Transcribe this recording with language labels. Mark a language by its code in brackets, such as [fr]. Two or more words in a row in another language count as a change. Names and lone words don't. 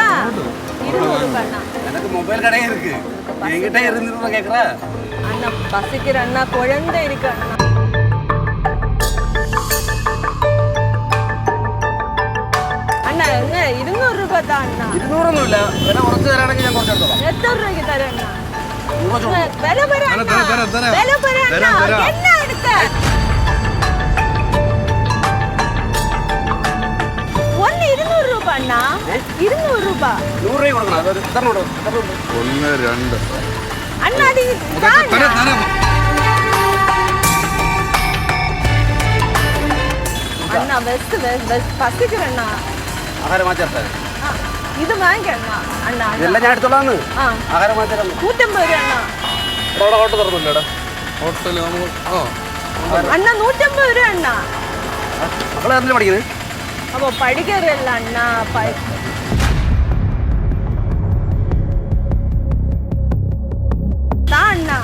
[ta] 200 ரூபாய் அண்ணா. எனக்கு மொபைல் கடையே இருக்கு. என்கிட்ட 200 ரூபாய் கேக்குறா? அண்ணா பசிக்கிற அண்ணா, குழந்தை இருக்கு அண்ணா. அண்ணா என்ன 200 ரூபாய் தான் அண்ணா. [ml] 200 ഒന്നും ഇല്ല. വില കുറച്ച് തരാണെങ്കിൽ ഞാൻ കുറച്ച് എടുത്തോളാം. [ta] எத்தனை ரூபாய்க்கு தரேன் அண்ணா? [ml] വില [ta] விலை பெற அண்ணா. விலை பெற அண்ணா. என்ன எடுக்க? ஒன்னு 200 ரூபாய் அண்ணா. 200 ரூபாய். [ml] 100 രൂപ കൊടുക്കണം. അത് എത്ര ഉണ്ട്? 1 2 [ta] அண்ணா அது அண்ணா வெஸ்ட் பசிக்கிற அண்ணா. [ml] ആഹാരം മാറ്റാൻ. ഇത് വാങ്ങിക്കണ്ണ അണ്ണാ. ഇതെല്ലാം ഞാൻ എടുത്തോളാന്ന്. ആഹാരം മാറ്റാൻ 150 രൂപ അണ്ണാ. ഇവിടെ ഹോട്ടൽ തുറന്നില്ല. ഹോട്ടല് അണ്ണാ 150 രൂപ അണ്ണാ. മക്കളെ എന്തിനാ പഠിക്കുന്നത്? അപ്പൊ പഠിക്കാറില്ല അണ്ണാ. താ അണ്ണാ.